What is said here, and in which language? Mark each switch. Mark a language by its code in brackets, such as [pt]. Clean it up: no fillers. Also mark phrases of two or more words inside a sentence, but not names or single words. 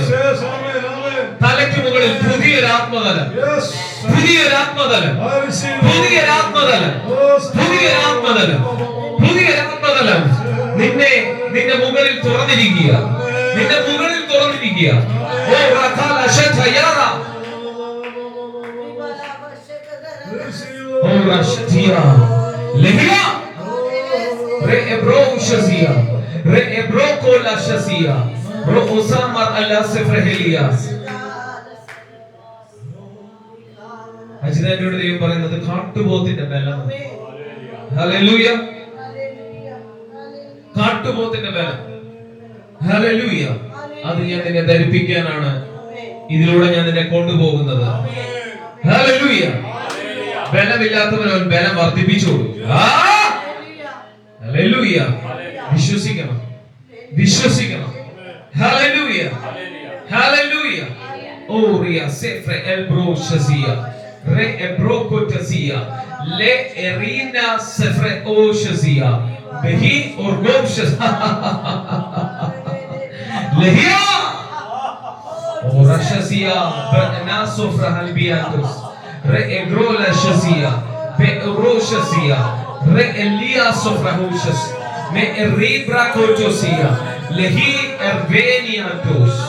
[ml] തലയ്ക്ക് മുകളിൽ പുതിയൊരു ആത്മതലം, പുതിയൊരു ആത്മതലം, പുതിയൊരു ആത്മതലം, പുതിയൊരു ആത്മതലം, പുതിയൊരു ആത്മതലം നിന്റെ മുകളിൽ തുറന്നിരിക്കുക, നിന്റെ മുകളിൽ തുറന്നിരിക്കുക. ഓ റഖാല ശതയാറ ഓ റശതിയ ലഹിയ re ebro shazia re ebro kola shazia ro osama allah sefrehelia. അജിതയോട് ദൈവം പറയുന്നത് കാട്ടുപോത്തിന്റെ ബലം. ഹല്ലേലൂയ. കാട്ടുപോത്തിന്റെ ബലം. ഹല്ലേലൂയ. അത് ഞാൻ നിന്നെ ധരിപ്പിക്കാനാണ് ഇതിലൂടെ ഞാൻ നിന്നെ കൊണ്ടുപോകുന്നത്. ഹല്ലേലൂയ. ബലമില്ലാത്തവൻ ബലം വർദ്ധിപ്പിച്ചു. ഹല്ലേലൂയ. വിശ്വസിക്കണം, വിശ്വസിക്കണം. ഹല്ലേലൂയ, ഹല്ലേലൂയ. ഓ റിയ സെഫ്രെ എൽബ്രോ ഷസിയ re ebroko tazia le erina sefre oshazia behi orgomshaz lehia orashazia bana sofra halbiatos re egrola shazia be oroshazia re elia sofra hoshas me eribra kotosia lehi erveniatos.